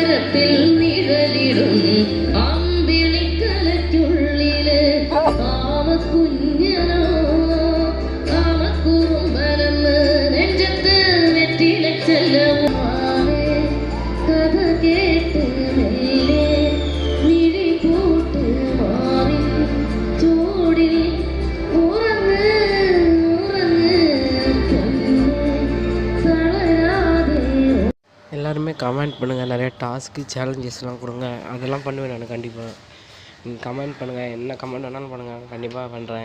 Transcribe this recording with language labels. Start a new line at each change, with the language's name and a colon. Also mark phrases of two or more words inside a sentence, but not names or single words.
Malayalam: കരത്തിൽ നിഴലിടും അമ്പിളിക്കലയ്ക്കുള്ളില് ആമക്കുഞ്ഞനോ ആമക്കുറുമ്പനെന്ന് നെഞ്ചത്ത് വെറ്റിലച്ചെല്ലവുമാവേ കഥ കേട്ട് മെല്ലെ വിഴി പൂട്ട് മാറി ചൂടിൽ ഉറങ്ങ് ഉറങ്ങ് തളരാതെ.
Tamil: எல்லாருமே கமெண்ட் பண்ணுங்கள், நிறைய டாஸ்க்கு சேலஞ்சஸ்லாம் கொடுங்க, அதெல்லாம் பண்ணுவேன் நான் கண்டிப்பாக. நீங்கள் கமெண்ட் பண்ணுங்கள், என்ன கமெண்ட் வேணாலும் பண்ணுங்கள், கண்டிப்பாக பண்ணுறேன்.